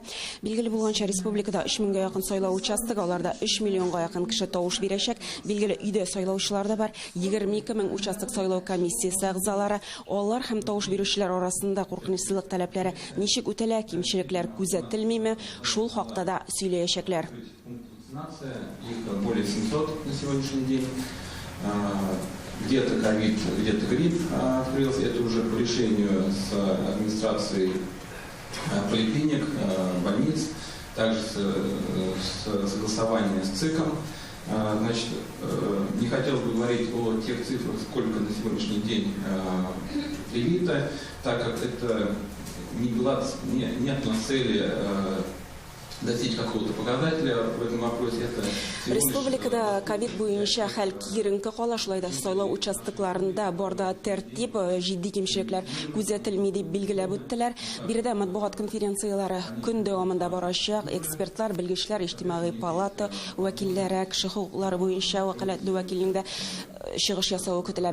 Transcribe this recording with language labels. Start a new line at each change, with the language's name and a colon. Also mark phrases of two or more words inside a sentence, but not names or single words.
Tatar: Билгеле булганча республикада 3000-га якын сайлау участогы, аларда 3 миллионга якын кеше тавыш бирәчәк. Билгеле, өйдә сайлаучылар да бар. 22 мең участок сайлау комиссиясе әгъзалары, алар һәм тавыш бирүчеләр арасында куркынычсызлык таләпләре ничек үтәлә, кимчелекләр күзәтелмиме, шул хакта да сөйләячәкләр.
Russian: Их более 700 на сегодняшний день. Где-то ковид, где-то грипп открылся. Это уже по решению с администрацией поликлиник, больниц, также согласование с ЦИКом. Значит, не хотелось бы говорить о тех цифрах, сколько на сегодняшний день привито, так как это нет на цели достичь какого-то показателя в этом вопросе.
Tatar: Республикада ковид буенча хәл киеренке кала, шулай да сайлау участокларында барда тәртип, җитди кимчелекләр күзәтелми дип билгеләп үттеләр. Биредә матбугат конференцияләре көн дәвамында барачак. Экспертлар, белгечләр, иҗтимагый палата вәкилләре, кеше хукуклары буенча вәкаләтле вәкилнең дә чыгыш ясауы көтелә.